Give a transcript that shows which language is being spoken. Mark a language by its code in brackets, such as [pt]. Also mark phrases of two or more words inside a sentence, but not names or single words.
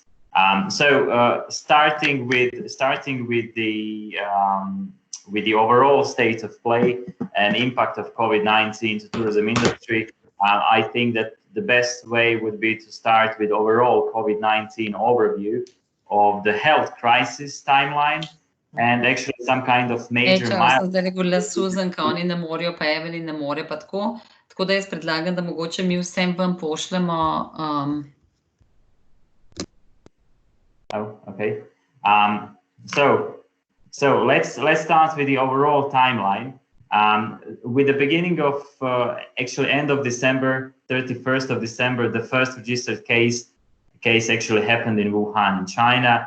[en] Starting with the overall state of play and impact of COVID-19 to tourism industry, I think that the best way would be to start with overall COVID-19 overview of the health crisis timeline and actually some kind of major milestone. [sl] Zdaj glasu zanka, oni ne morejo, pa Evelyn ne more, pa tako. Tako da jaz predlagam, da mogoče mi vsem vam pošljemo. [en] Oh, okay. So let's start with the overall timeline. With the beginning of actually end of December, 31st of December, the first registered case actually happened in Wuhan in China.